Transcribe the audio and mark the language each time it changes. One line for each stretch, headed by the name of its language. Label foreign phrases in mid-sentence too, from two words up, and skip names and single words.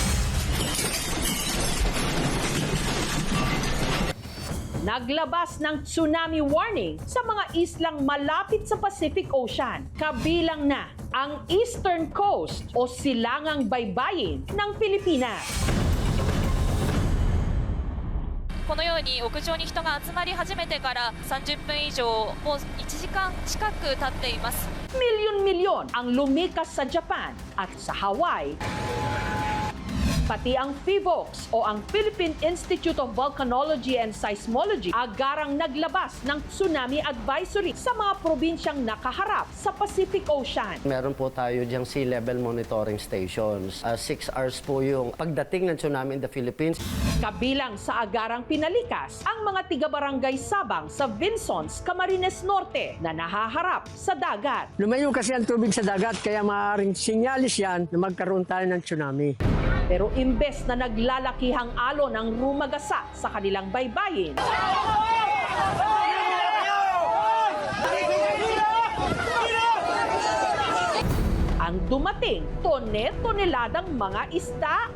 Filipino: Naglabas ng tsunami warning sa mga islang malapit sa Pacific Ocean. Kabilang na ang
English: Eastern Coast
Filipino: o silangang baybayin ng Pilipinas.
Japanese: このように屋上に人が集まり始めてから30分以上、もう1時間近く経っています。
Filipino: Milyon-milyon ang lumikas sa Japan at sa Hawaii. Pati ang PHIVOLCS o ang Philippine Institute of Volcanology and Seismology agarang naglabas ng
English: tsunami advisory
Filipino: sa mga probinsyang nakaharap sa Pacific Ocean. Meron po tayo diyang
English: sea level monitoring stations.
Filipino: 6 hours po yung pagdating ng tsunami
English: in the Philippines.
Filipino: Kabilang sa agarang pinalikas ang mga tiga-barangay Sabang sa Vinsons, Camarines Norte na nahaharap sa dagat. Lumayo kasi ang tubig sa dagat kaya maaaring sinyalis yan na magkaroon tayo ng tsunami. Pero imbes na naglalakihang alon ang rumagasa sa kanilang baybayin, ang dumating tone-toneladang mga isda.